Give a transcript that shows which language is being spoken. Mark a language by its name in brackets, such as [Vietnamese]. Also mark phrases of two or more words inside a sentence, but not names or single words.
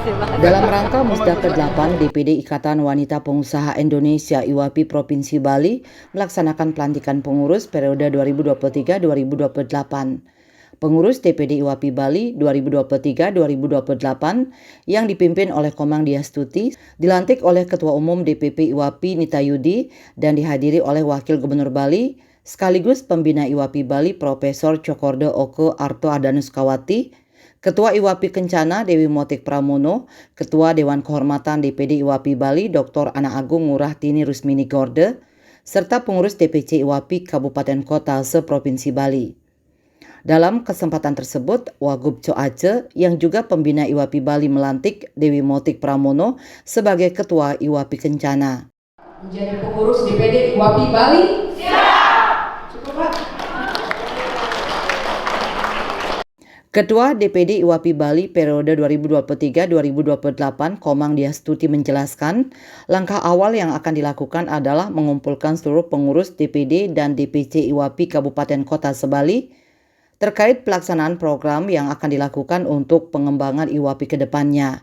[Indonesian] Dalam rangka Musda ke-8, DPD Ikatan Wanita Pengusaha Indonesia IWAPI Provinsi Bali melaksanakan pelantikan pengurus periode 2023-2028. Pengurus DPD IWAPI Bali 2023-2028 yang dipimpin oleh Komang Diastuti dilantik oleh Ketua Umum DPP IWAPI Nita Yudi dan dihadiri oleh Wakil Gubernur Bali sekaligus Pembina IWAPI Bali Profesor Cokordo Oko Arto Adanuskawati, Ketua IWAPI Kencana Dewi Motik Pramono, Ketua Dewan Kehormatan DPD IWAPI Bali Dr. Ana Agung Ngurah Tini Rusmini Gorde, serta pengurus DPC IWAPI Kabupaten Kota se-Provinsi Bali. Dalam kesempatan tersebut, Wagub Coace yang juga Pembina IWAPI Bali melantik Dewi Motik Pramono sebagai Ketua IWAPI Kencana. Menjadi pengurus DPD IWAPI Bali? Cukup, Pak. Ketua DPD IWAPI Bali periode 2023-2028 Komang Diastuti menjelaskan, langkah awal yang akan dilakukan adalah mengumpulkan seluruh pengurus DPD dan DPC IWAPI Kabupaten Kota se-Bali terkait pelaksanaan program yang akan dilakukan untuk pengembangan IWAPI ke depannya.